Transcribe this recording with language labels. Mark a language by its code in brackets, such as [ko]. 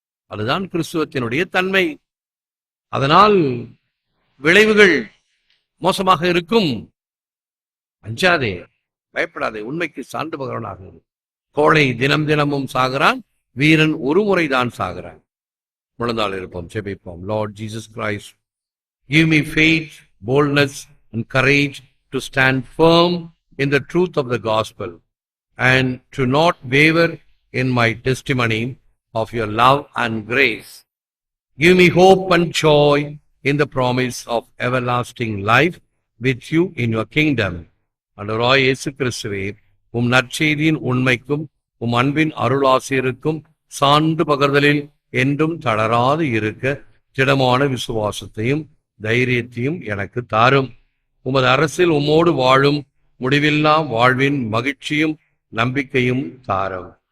[ta] அதுதான் கிறிஸ்துவத்தினுடைய தன்மை. அதனால் விளைவுகள் மோசமாக இருக்கும். அஞ்சாதே, பயப்படாதே, உண்மைக்கு சான்று பகரவனாக. கோழை தினம் தினமும் சாகிறான், வீரன் ஒரு முறைதான் சாகிறான். முழந்தாள் இருப்போம், செபிப்போம். [en] Lord Jesus Christ, give me faith, boldness and courage to stand firm in the truth of the gospel and to not waver in my testimony of your love and grace. Give me hope and joy in the promise of everlasting life with you in your kingdom. [ta] ஆண்டவராகிய இயேசு கிறிஸ்துவே, உம் நற்செய்தியின் உண்மைக்கும் உம் அன்பின் அருளாசியருக்கும் சான்று பகர்தலில் என்றும் தளராது இருக்க திடமான விசுவாசத்தையும் தைரியத்தையும் எனக்கு தாரும். உமது அரசில் உம்மோடு வாழும் முடிவில்லா வாழ்வின் மகிழ்ச்சியும் நம்பிக்கையும் தாரும்.